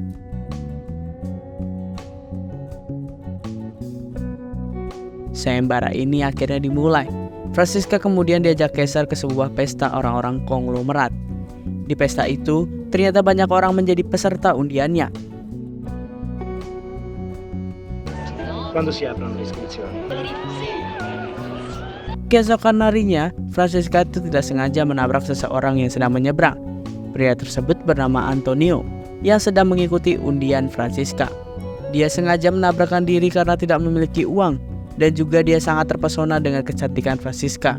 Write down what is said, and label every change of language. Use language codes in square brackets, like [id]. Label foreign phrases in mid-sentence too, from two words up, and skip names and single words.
[id] Sayembara ini akhirnya dimulai. Francisca kemudian diajak Caesar ke sebuah pesta orang-orang konglomerat. Di pesta itu, ternyata banyak orang menjadi peserta undiannya. [it] Quando si aprono le iscrizioni? [id] Keesokan harinya, Francisca itu tidak sengaja menabrak seseorang yang sedang menyeberang. Pria tersebut bernama Antonio, yang sedang mengikuti undian Francisca. Dia sengaja menabrakkan diri karena tidak memiliki uang, dan juga dia sangat terpesona dengan kecantikan Francisca.